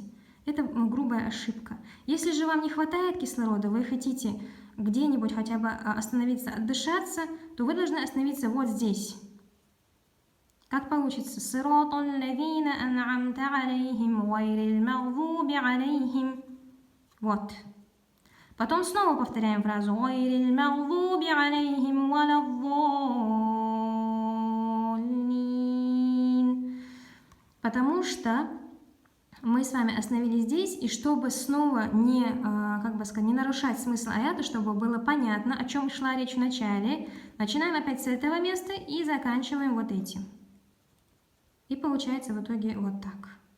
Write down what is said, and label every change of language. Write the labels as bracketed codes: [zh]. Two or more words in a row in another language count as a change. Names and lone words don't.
[ru] Это грубая ошибка. Если же вам не хватает кислорода, вы хотите где-нибудь хотя бы остановиться, отдышаться, то вы должны остановиться вот здесь. Как получится? [ar] صراط الذين أنعمت عليهم غير المغضوب عليهم. [ru] Вот. Потом снова повторяем фразу [ar] غير المغضوب عليهم ولا الضالين. [ru] Потому что мы с вами остановились здесь, и чтобы снова не нарушать смысл аята, чтобы было понятно, о чем шла речь в начале, начинаем опять с этого места и заканчиваем вот этим. И получается в итоге вот так.